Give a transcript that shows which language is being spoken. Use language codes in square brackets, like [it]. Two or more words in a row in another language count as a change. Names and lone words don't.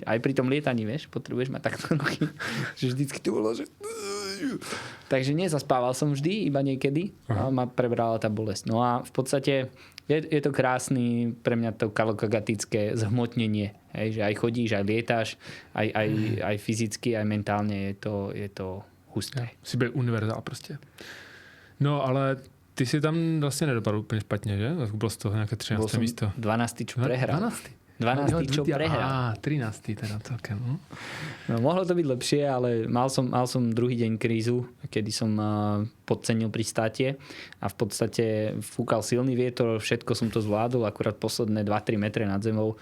[sk] Aj pri tom lietaní, vieš, potrebuješ mať takto ruky, že vždycky to bolo, že... Takže nezaspával som vždy, iba niekedy a ma prebrala tá bolesť. No a v podstate je to krásny pre mňa to kalokagatické zhmotnenie Hej, že aj chodíš, aj lietáš, aj fyzicky, aj mentálne je to husté. [cs] Si byl univerzál prostě. No, ale ty si tam vlastně nedopadl úplně špatně, že? Bylo z toho nějaké 13. místo. 12. [sk] čo prehral. 12. čo prehral. [cs] 13. teda celkem. [sk] No, mohlo to byť lepšie, ale mal som druhý deň krízu, kedy som podcenil pri státe a v podstate fúkal silný vietor, všetko som to zvládol, akurát posledné 2-3 metre nad zemou.